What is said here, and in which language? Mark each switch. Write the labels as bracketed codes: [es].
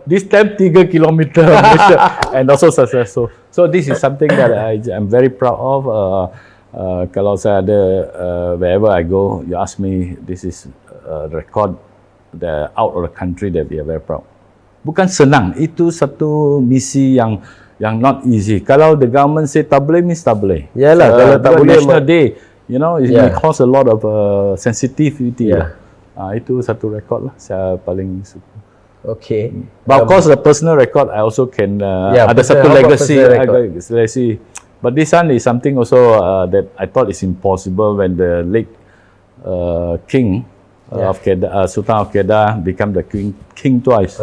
[en] This time 3 kilometer and also successful. So this is something that I'm very proud of. [ms] Kalau saya ada [en] wherever I go, you ask me, this is a record out of the country that we are very proud. [ms] Bukan senang. Itu satu misi yang [en] not easy. [ms] Kalau [en] the government say [ms] tak boleh, means tak boleh. Yalah, kalau tak boleh, [en] National Day, you know, it may cause a lot of sensitivity. [ms] Itu satu rekod lah saya paling suka. [en] Okay. But of course the personal record I also can [ms] ada satu [en] legacy. But this one is something also that I thought is impossible when the late king of Kedah, Sultan of Kedah become the king twice.